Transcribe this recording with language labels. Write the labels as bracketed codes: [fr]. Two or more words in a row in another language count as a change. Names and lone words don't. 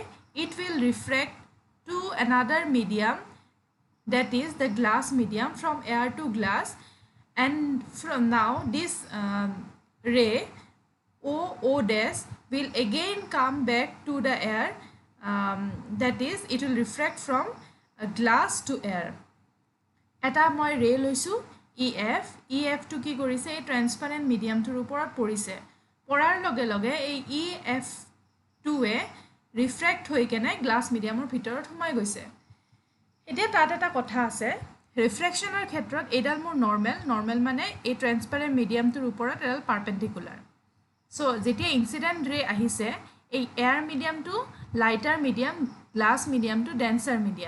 [en] It will refract to another medium, that is the glass medium, from air to glass, and from now this ray O dash will again come back to the air, that is it will refract from glass to air. [as] এটা মই ray লৈছোঁ EF টো কি কৰিছে এই [en] transparent medium [as] টোৰ ওপৰত পৰিছে, পৰাৰ লগে লগে এই EF টোৱে রিফ্ৰেক্ট হৈ কেনে [en] glass medium [as] ভিতৰত সোমাই গৈছে। এতিয়া তাত এটা কথা আছে, ৰিফ্ৰেকশনৰ ক্ষেত্ৰত এডাল মোৰ নৰ্মেল মানে এই [en] transparent medium [as] ওপৰত এডাল পাৰপেন্ডিকুলাৰ। সো যেতিয়া [en] incident ray [as] আহিছে, এই [en] air medium lighter medium, glass medium denser medium.